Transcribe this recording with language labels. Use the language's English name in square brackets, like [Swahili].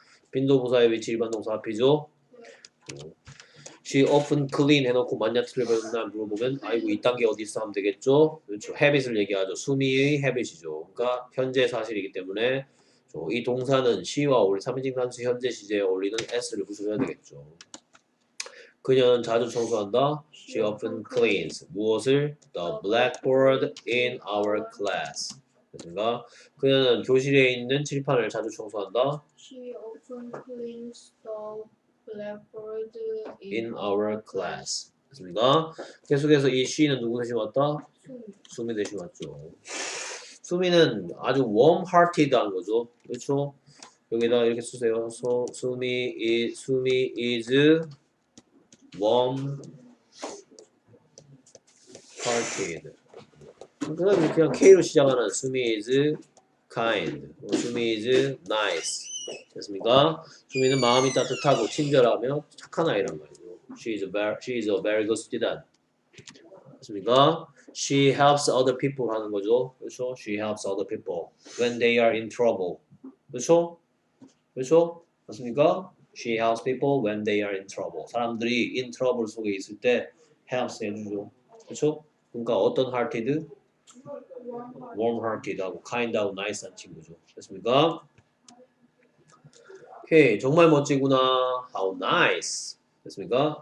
[Korean] 빈도부사의 위치 일반 동사 앞이죠. She often clean 해놓고 만약 틀려버렸나 물어보면 아이고 이딴 게 어디 있어 하면 되겠죠. 그렇죠. habit을 얘기하죠. 수미의 habit이죠. 그러니까 현재 사실이기 때문에 이 동사는 she와 어울리 3인칭 단수 현재 시제에 어울리는 s를 붙여줘야 되겠죠. 그녀는 자주 청소한다. [English] She often cleans. [Korean] 무엇을? [English] The blackboard in our class. [Korean] 그러니까 그녀는 교실에 있는 칠판을 자주 청소한다. [English] She often cleans the blackboard In our class. [Korean] 됐습니까? 계속해서 이 she는 누구 대신 왔다? 수미 수미 대신 왔죠. 수미는 아주 warm-hearted한 거죠. 그렇죠? 여기다 이렇게 쓰세요. [English] So, 수미 is warm-hearted. 그냥 K로 시작하는 수미 is kind, 수미 is nice. 됐습니까? [Korean] 수미는 마음이 따뜻하고 친절하며 착한 아이란 말이죠. [English] She is a very good student. [Korean] 됐습니까? [English] She helps other people [Korean] 하는 거죠. 그렇죠? [English] She helps other people when they are in trouble. [Korean] 그렇죠? 그렇죠? 맞습니까? [English] She helps people when they are in trouble. [Korean] 사람들이 in trouble 속에 있을 때 helps 해주죠. 그렇죠? 그러니까 어떤 hearted? warm-hearted하고 kind하고 nice한 친구죠. 됐습니까? 오케이, 정말 멋지구나. [English] How nice. 됐습니까?